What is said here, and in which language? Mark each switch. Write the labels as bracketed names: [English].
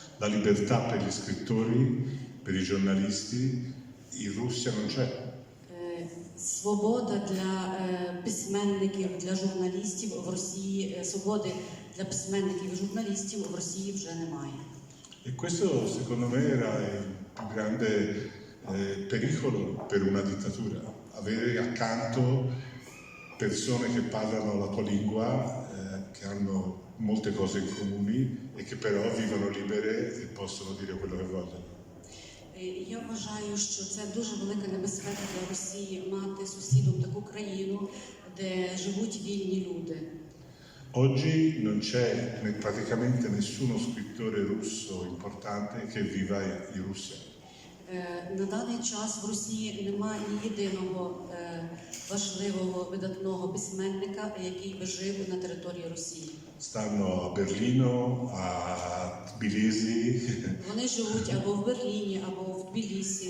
[Italian] La libertà per gli scrittori, per i giornalisti, in Russia non c'è. [Ukrainian] Свобода для письменників, для журналістів в Росії, свободи для письменників і журналістів в Росії вже немає. [Italian] E questo secondo me era il più grande pericolo per una dittatura, avere accanto persone che parlano la tua lingua, che hanno molte cose in comuni e che però vivono libere e possono dire quello che vogliono. [Ukrainian] Я вважаю, що це дуже велика небезпека для Росії мати сусідом таку країну, де живуть вільні люди. [Italian] Oggi non c'è praticamente nessuno scrittore russo importante che viva in Russia. [Ukrainian] На даний час в Росії немає ні єдиного важливого видатного письменника, який би жив на території Росії. [Italian] Stanno a Berlino, a Tbilisi, [Ukrainian] Вони живуть або в Берліні, або в Тбілісі,